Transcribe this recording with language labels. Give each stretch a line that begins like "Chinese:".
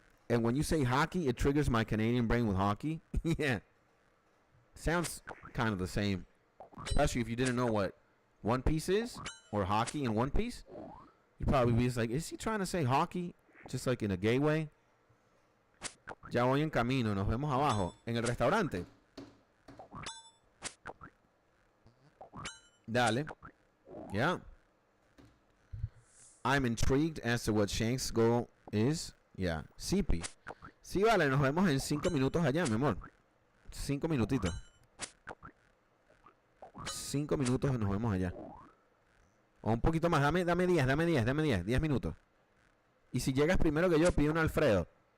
English: And when you say hockey, it triggers my Canadian brain with hockey. Yeah. Sounds kind of the same. Especially if you didn't know what One Piece is, or hockey in One Piece. You'd probably be just like, is he trying to say hockey? Just like in a gay way?
Spanish: Ya voy en camino, nos vemos abajo, en el restaurante. Dale. Yeah.
English: I'm intrigued as to what Shanks' goal is. Yeah. CP.
Spanish: Sí, vale, nos vemos en 5 minutos allá, mi amor. 5 minutitos. 5 minutos y nos vemos allá. O un poquito más. Dame 10 minutos. Y si llegas primero que yo, pide un Alfredo.